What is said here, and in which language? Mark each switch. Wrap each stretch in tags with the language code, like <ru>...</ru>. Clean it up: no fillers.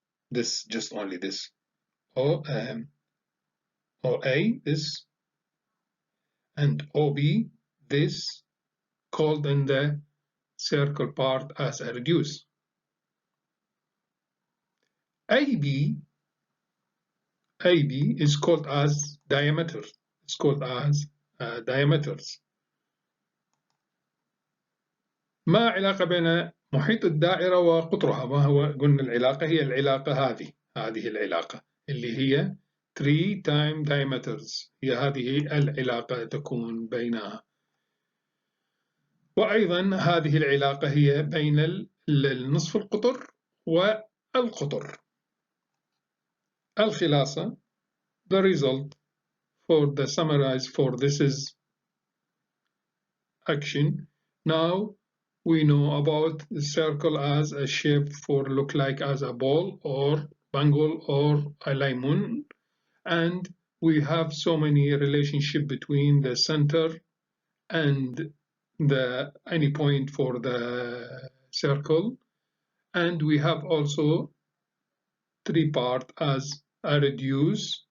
<en>This, just only this. OA, this, and OB, this, called in the circle part as a reduce. AB is called as diameter. It's called as diameters.</en> <ar>ما علاقة بين محيط الدائرة وقطرها؟ ما هو قلنا العلاقة؟ هي العلاقة هذه العلاقة اللي هي</ar> <en>3 time diameters،</en> <ar>هي هذه العلاقة تكون بينها. وأيضا هذه العلاقة هي بين النصف القطر والقطر.</ar> <en>الخلاصة the result for the summarize for this is action. Now we know about the circle as a shape for look like as a ball or bangle or a lemon, and we have so many relationship between the center and the any point for the circle, and we have also 3 part as a reduce.</en>